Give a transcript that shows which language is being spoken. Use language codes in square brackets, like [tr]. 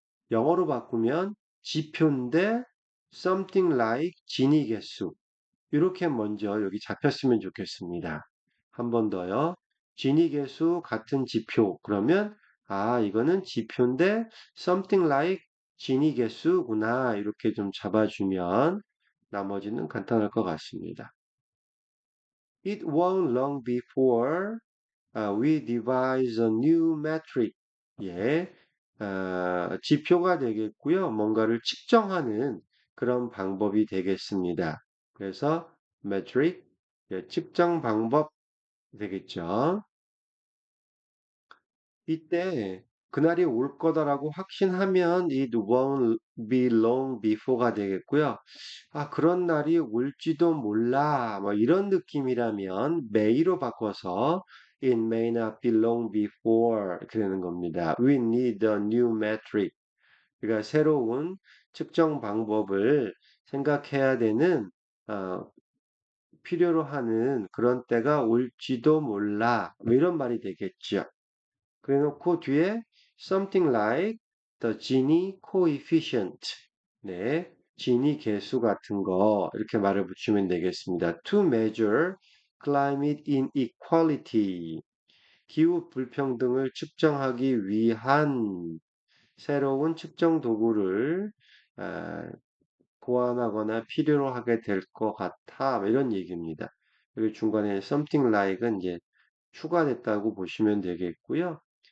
[ko] 영어로 바꾸면 지표인데 [en] something like [ko] 진위 개수 이렇게 먼저 여기 잡혔으면 좋겠습니다. 한 번 더요. 진위 개수 같은 지표 그러면 아 이거는 지표인데 [en] something like [ko] 진위 개수구나 이렇게 좀 잡아주면 나머지는 간단할 것 같습니다. [en] It won't long before we devise a new metric. [ko] 예, 지표가 되겠고요. 뭔가를 측정하는 그런 방법이 되겠습니다. 그래서 metric, 예, 측정 방법 되겠죠. 이때 그날이 올 거다라고 확신하면 [en] it won't be long before [ko] 가 되겠고요. 아, 그런 날이 올지도 몰라. 뭐 이런 느낌이라면 may로 바꿔서 [en] it may not be long before [ko] 이렇게 되는 겁니다. [en] We need a new metric. [ko] 그러니까 새로운 측정 방법을 생각해야 되는 어, 필요로 하는 그런 때가 올지도 몰라. 뭐 이런 말이 되겠죠. 그래 놓고 뒤에 [en] something like the Gini coefficient. [ko] 네, 지니 계수 같은 거 이렇게 말을 붙이면 되겠습니다. [en] To measure climate inequality. [ko] 기후 불평등을 측정하기 위한 새로운 측정 도구를 아, 고안하거나 필요로 하게 될 것 같아. 뭐 이런 얘기입니다. 여기 중간에 something like은 이제 추가됐다고 보시면 되겠고요.